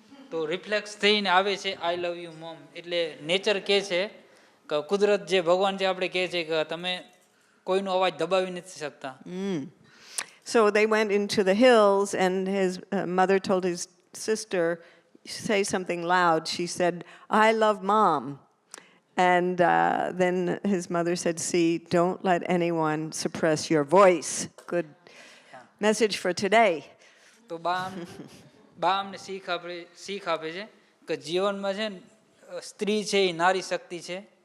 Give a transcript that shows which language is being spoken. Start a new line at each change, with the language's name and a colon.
Gujarati: તો રિફ્લેક્સ થઈને આવે છે
English: I love you mom.
Gujarati: એટલે નેચર કહે છે કે કુદરત જે ભગવાન જે આપણે કહે છે કે તમે કોઈનો અવાજ દબાવી નથી શકતા.
English: So they went into the hills and his mother told his sister, say something loud. She said, I love mom. And then his mother said, see, don't let anyone suppress your voice. Good message for today.
Gujarati: તો બા અમને શીખ આપે છે કે જીવનમાં છે સ્ત્રી છે એ નારી શક્તિ છે.